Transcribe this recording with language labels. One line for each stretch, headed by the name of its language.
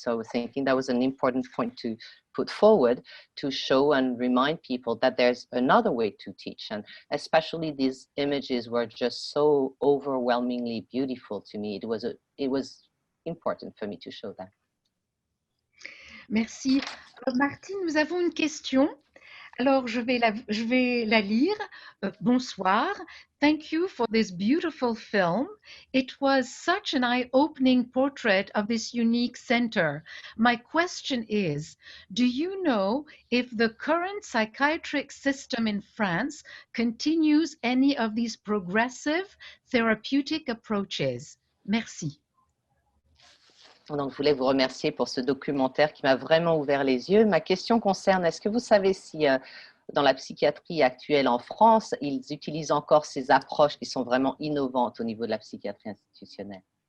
English: So I was thinking that was an important point to put forward to show and remind people that there's another way to teach. And especially these images were just so overwhelmingly beautiful to me. It was important for me to show that.
French: Merci. Martine, nous avons une question. Alors, je vais la lire. Bonsoir.
English: Thank you for this beautiful film. It was such an eye-opening portrait of this unique center. My question is, do you know if the current psychiatric system in France continues any of these progressive therapeutic approaches?
French: Merci. Donc, je voulais vous remercier pour ce documentaire qui m'a vraiment ouvert les yeux. Ma question concerne, est-ce que vous savez si dans la psychiatrie actuelle en France, ils utilisent encore ces approches qui sont vraiment innovantes au niveau de la psychiatrie institutionnelle?